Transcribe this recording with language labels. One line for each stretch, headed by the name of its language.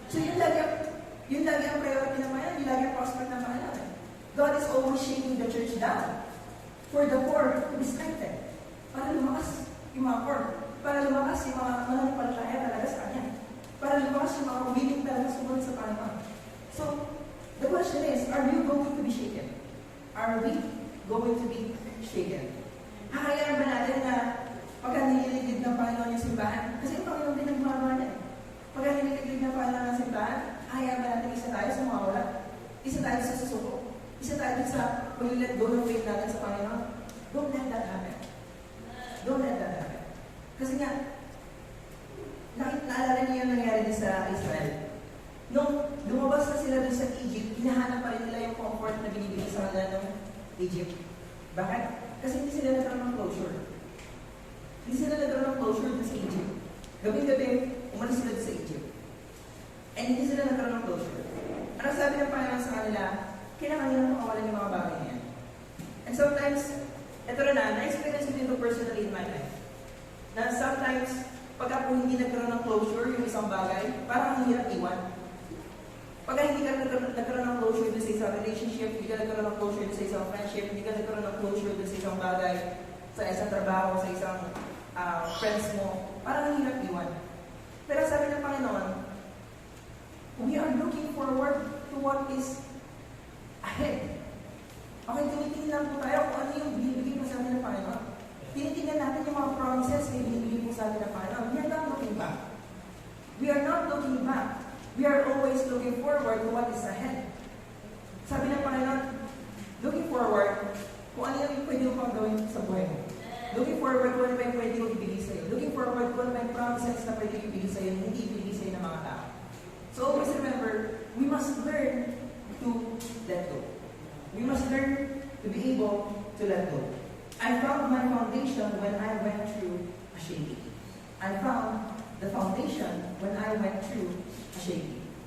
Filipino: So yun lagi ang priority ng Panginoon, yun lagi ang prospect ng Panginoon.
English: God is always shaking the church down for the poor to be strengthened.
Filipino: Para lumakas yung mga poor. Para lumakas yung mga mananampalataya talaga sa Kanya. Para lumakas yung mga willing talaga sumunod sa Panginoon.
English: So, the question is, are you going to be shaken? Are we going to be shaken?
Filipino: Hahayaan ba natin na pagka nililigid ng Panginoon yung simbahan? Kasi yung Panginoon din ang gumagawa niya. Pagka nililigid ng Panginoon ang simbahan, hahayaan ba natin isa tayo sa mga wala? Isa tayo sa susuko? Isa tayo sa mag-let go ng faith natin sa Panginoon?
English: Don't let that happen.
Filipino: Don't let that happen. Kasi nga, naalala niyo yung nangyari din sa Israel. Nung lumabas na sila doon sa Egypt, hinahanap pa rin nila yung comfort na binibigay sa kanila ng Egypt. Bakit? Kasi hindi sila nagkaroon ng closure. Hindi sila nagkaroon ng closure doon sa Egypt. Gabi-gabi, umalis sila doon sa Egypt. And hindi sila nagkaroon ng closure. Ano sabi ng Panginoon sa kanila? Kailangan nila makawalan yung mga bagay na yan. And sometimes, ito na, na-experience ko dito
English: personally in my life.
Filipino: Na sometimes, pagka po hindi nagkaroon ng closure yung isang bagay, parang ang hirap iwan. Pagka hindi ka nagkaroon ng closure doon sa isang relationship, hindi ka nagkaroon ng closure doon sa isang friendship, hindi ka nagkaroon ng closure doon sa isang bagay, sa isang trabaho, sa isang friends mo, parang ang hirap iwan. Pero sabi ng Panginoon,
English: we are looking forward to what is ahead.
Filipino: Okay, tinitingin lang po tayo kung ano yung binibigay po sa atin ng Panginoon. Tinitingnan natin yung mga promises na binibigay po sa atin ng Panginoon.
English: We are not looking back. We are not looking back. We are always looking forward to what is ahead.
Filipino: Sabi ng Panginoon, looking forward kung ano yung pwede mo pang gawin sa buhay mo. Looking forward kung ano ba yung pwede mo ibigay sa'yo. Looking forward kung ano ba yung promises na pwede ibigay sa'yo na hindi ibigay sa'yo ng mga tao.
English: So always remember, we must learn to let go. We must learn to be able to let go. I found my foundation when I went through a shaking. I found the foundation when I went through a shaking.